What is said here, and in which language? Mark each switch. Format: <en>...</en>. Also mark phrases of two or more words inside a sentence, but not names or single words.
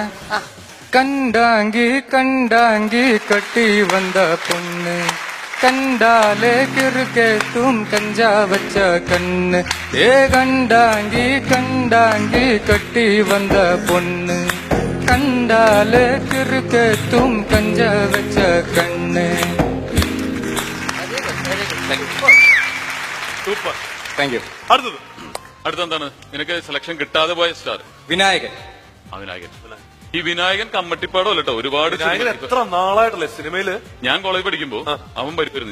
<ta>கண்டாங்கி கண்டாங்கி கட்டி வந்த பொண்ணு, கண்டாலே கிறுக்கே தூம் கஞ்சா வச்ச கண்ணு. ஏ கண்டாங்கி கண்டாங்கி கட்டி வந்த பொண்ணு, கண்டாலே கிறுக்கே தூம் கஞ்சா வச்ச கண்ணு.</ta> <ml>സൂപ്പർ.</ml> <en>Thank you.</en> <ml>അടുത്തെന്താണ് നിനക്ക് സെലക്ഷൻ കിട്ടാതെ പോയ സ്റ്റാർ? വിനായകൻ. വിനായകൻ. ഈ വിനായകൻ കമ്മട്ടിപ്പാടോ അല്ലട്ടോ, ഒരുപാട് എത്ര നാളായിട്ടല്ലേ സിനിമയില്. ഞാൻ കോളേജ് പഠിക്കുമ്പോ അവൻ വരുന്നു.</ml>